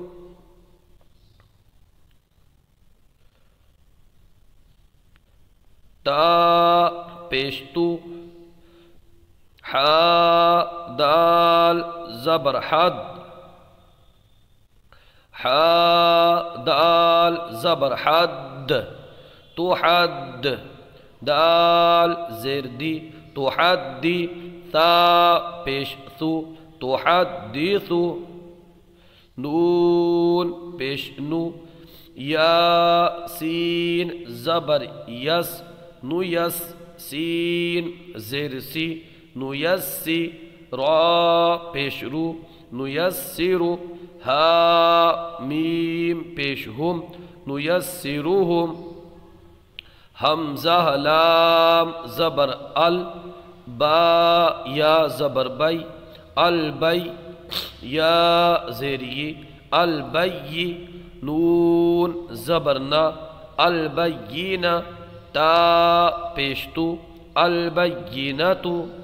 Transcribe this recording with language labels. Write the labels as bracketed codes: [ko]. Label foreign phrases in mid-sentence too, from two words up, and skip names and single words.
[ur] تا پیشتو حا دال زبر حد حا دال زبر حد تحد دال زیر دی تحدی تا پیش ثو تحدثو نون پیش نو یا سین زبر یس نو یس سین زیر سی نو یسی را پیش رو نو یسیرو ها میم پیش ہم نو یسیروہم حمزہ لام زبر ال با یا زبر بی البی یا زیری البی نون زبرنا البیین تا پیشتو البیینتو